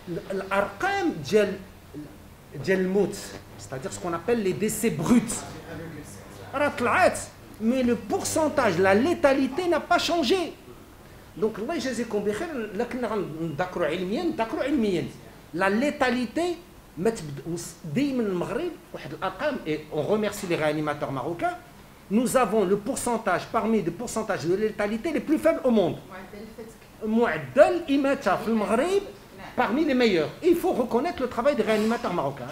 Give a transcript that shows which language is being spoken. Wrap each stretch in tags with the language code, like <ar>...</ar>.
<ar>الارقام ديال الموت</ar> <fr>c'est-à-dire ce qu'on appelle les décès bruts</fr> <ar>راه طلعت</ar> <fr>mais le pourcentage la létalité n'a pas changé.</fr> <ar>donc الله يجازيكم بخير لكن نذكروا علميا la létalité ما دائما المغرب واحد الارقام</ar> <fr>et on remercie les réanimateurs marocains. Nous avons le pourcentage parmi les pourcentages de létalité les plus faibles au monde.</fr> <ar>معدل إماتة في المغرب</ar> <fr>parmi les meilleurs. Et il faut reconnaître le travail des réanimateurs marocains.</fr>